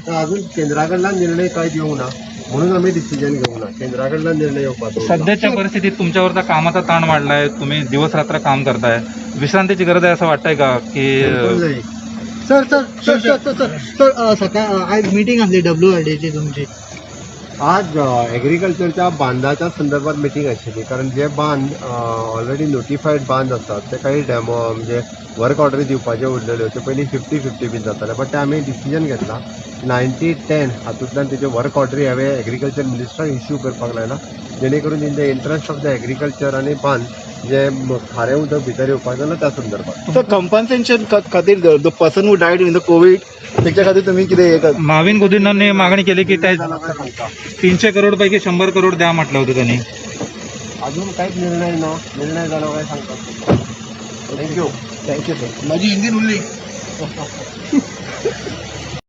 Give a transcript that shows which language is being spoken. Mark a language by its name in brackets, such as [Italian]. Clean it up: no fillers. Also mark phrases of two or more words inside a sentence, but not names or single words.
[Marathi] अजून केंद्राकडला निर्णय काय घेऊ ना म्हणून आम्ही डिसिजन घेऊ ना केंद्राकडला निर्णय येऊ पाहतो. सध्याच्या परिस्थितीत तुमच्यावरचा कामाचा ताण वाढलाय, तुम्ही दिवस रात्र काम करताय, विश्रांतीची गरज आहे असं वाटतंय का? की सर सर सर सर सर सर सर सकाळ आज मीटिंग असली WRDची तुमची. [Konkani] आज ॲग्रिकल्चरच्या बांधाच्या संदर्भात मिटिंग आशिल्ली कारण जे बांद [English] already notified [Konkani] बांद असतात ते काही डॅमो म्हणजे [English] work orders [Konkani] दिवपाचे उरलेले होते पयलीं 50-50 बीन जाताले बट ते आमी डिसिजन घेतला 90-10 हातूंतल्यान तेजे [English] work orders [Konkani] हांवें एग्रीकल्चर मिनिस्टराक इश्यू करपाक लायला जेणे करून [English] in the interest of the agriculture [Konkani] आनी बांद जे खारें उदक भितर येवपाक जाय त्या संदर्भात. [Marathi] सर कंपन्सेशन खातीर [English] the person who died in the Covid [Marathi] त्याच्या खातीर तुम्ही कितें माविन गुदिन्होंनी मागणी केली की त्या 300 करोड पैकी 100 करोड द्या म्हटलं होतं त्यांनी. अजून काहीच निर्णय झाला काय सांगता. थँक्यू सर. माझी हिंदी उरली